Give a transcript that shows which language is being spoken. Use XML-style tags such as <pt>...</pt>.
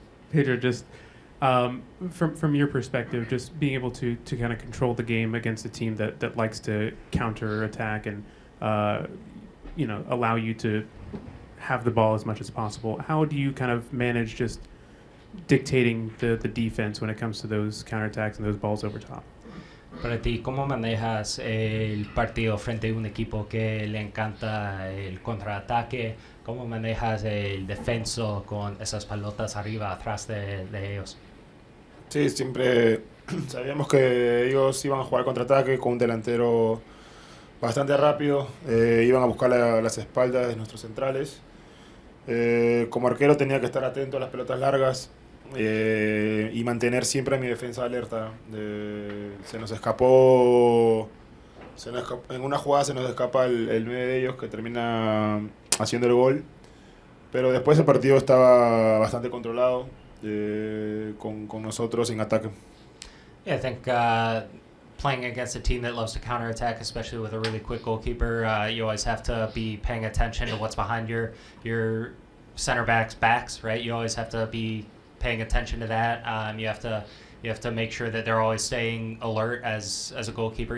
<en>Pedro, just from your perspective, just being able to kind of control the game against a team that likes to counterattack and allow you to have the ball as much as possible. How do you kind of manage just dictating the defense when it comes to those counterattacks and those balls over top?</en> <es>Para ti, ¿cómo manejas el partido frente a un equipo que le encanta el contraataque? ¿Cómo manejas el defenso con esas pelotas arriba, atrás de ellos? Sí, siempre sabíamos que ellos iban a jugar contraataque con un delantero bastante rápido, iban a buscar las espaldas de nuestros centrales. Como arquero tenía que estar atento a las pelotas largas y mantener siempre mi defensa alerta. Se nos escapó, en una jugada se nos escapa el 9 de ellos que termina haciendo el gol, pero después el partido estaba bastante controlado con nosotros en ataque.</es> <en>Yeah, I think playing against a team that loves to counterattack, especially with a really quick goalkeeper, you always have to be paying attention to what's behind your center backs, right? You always have to be paying attention to that. You have to make sure that they're always staying alert as a goalkeeper.</en>